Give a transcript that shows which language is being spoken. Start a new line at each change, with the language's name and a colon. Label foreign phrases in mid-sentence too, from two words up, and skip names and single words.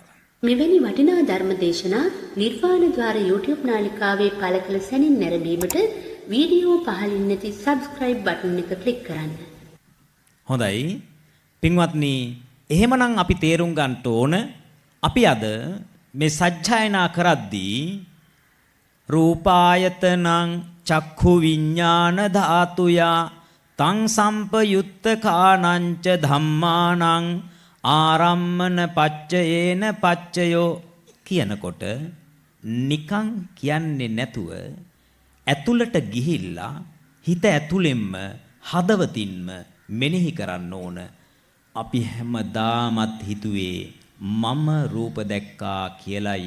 Sinhala: මෙවැනි වටිනා ධර්ම දේශනා නිර්වාණ ද්වාර YouTube නාලිකාවේ පළ කළ සැනින් නැරඹීමට වීඩියෝ පහළින් නැති
English: subscribe button
Sinhala: එක click කරන්න. හොඳයි. පින්වත්නි, එහෙමනම් අපි තේරුම් ගන්න ඕන අපි අද මේ සජ්ජායනා කරද්දී
Pali: රූපායතනං චක්ඛු විඥාන ධාතුයා තං සම්පයුත්ත කානංච ධම්මානං ආරම්මන පච්චයේන පච්චයෝ
Sinhala: කියනකොට නිකං කියන්නේ නැතුව ඇතුළට ගිහිල්ලා හිත ඇතුළෙන්ම හදවතින්ම මෙනෙහි කරන්න ඕන. අපි හැමදාමත් හිතුවේ මම රූප දැක්කා කියලයි.